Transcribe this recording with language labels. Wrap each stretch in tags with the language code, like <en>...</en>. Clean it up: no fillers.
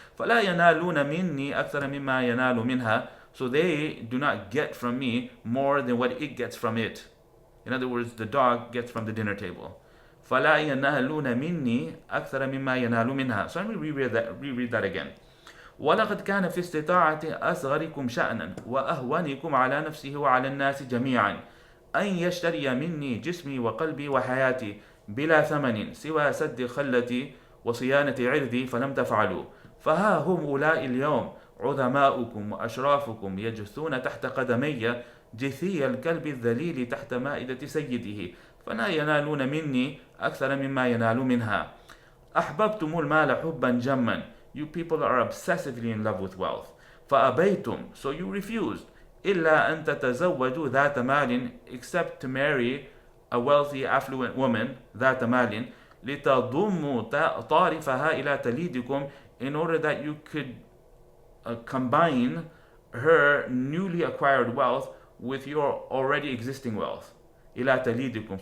<ar>فلا ينالون مني أكثر مما ينال منها.</ar> <en>So they do not get from me more than what it gets from it. In other words, the dog gets from the dinner table.</en> <ar>فلا ينالون مني أكثر مما ينال منها.</ar> <en>So let me reread that again.</en> <ar>ولقد كان في استطاعة أصغركم شأنا وأهونكم على نفسه وعلى الناس جميعا أن يشتري مني جسمي وقلبي وحياتي بلا ثمن سوى سد خلتي وصيانة عرضي فلم تفعلوا. فها هم أولئك اليوم عظماؤكم وأشرافكم يجثون تحت قدمي جثي الكلب الذليل تحت مائدة سيده فلا ينالون مني أكثر مما ينال منها. أحببتم المال حبا جما.</ar> <en>You people are obsessively in love with wealth. فأبيتم, so you refused.</en> <ar>إلا أن تتزوجوا ذات مال,</ar> <en>except to marry a wealthy affluent woman,</en> <ar>ذات مال, لتضموا طارفها إلى تليدكم,</ar> <en>in order that you could combine her newly acquired wealth with your already existing wealth.</en> <ar>إلى تليدكم.</ar>